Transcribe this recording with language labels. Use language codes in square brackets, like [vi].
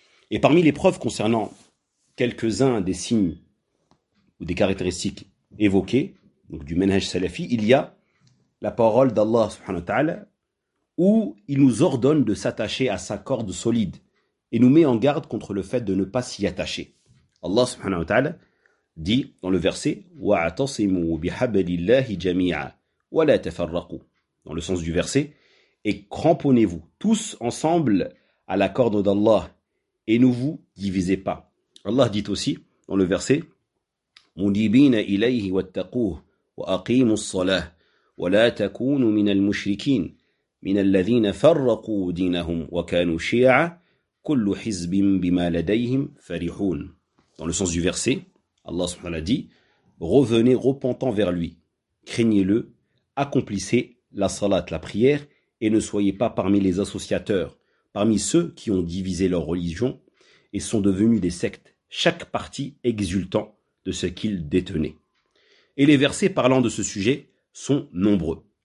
[fr] Et parmi les preuves concernant quelques-uns des signes ou des caractéristiques évoquées, donc du manhaj salafi, il y a la parole d'Allah subhanahu wa ta'ala, où il nous ordonne de s'attacher à sa corde solide et nous met en garde contre le fait de ne pas s'y attacher. Allah subhanahu wa ta'ala dit dans le verset [ar] وَاعْتَصِمُوا بِحَبْلِ اللَّهِ جَمِيعًا وَلَا تَفَرَّقُوا, [fr] dans le sens du verset, et cramponnez-vous tous ensemble à la corde d'Allah et ne vous divisez pas. Allah dit aussi dans le verset [ar] مُنِيبِينَ إِلَيْهِ وَاتَّقُوهُ وَأَقِيمُوا الصَّلَاةَ وَلَا تَكُونُوا مِنَ الْمُشْرِكِينَ مِنَ الَّذِينَ فَرَّقُوا دِينَهُمْ وَكَانُوا شِيَعًا كُلُّ حِزْبٍ بِمَا لَدَيْهِمْ فَرِحُونَ. [fr] Dans le sens du verset, Allah subhanahu wa ta'ala dit « Revenez repentant vers lui, craignez-le, accomplissez la salat, la prière, et ne soyez pas parmi les associateurs, parmi ceux qui ont divisé leur religion et sont devenus des sectes, chaque parti exultant de ce qu'il détenait. » Et les versets parlant de ce sujet sont nombreux.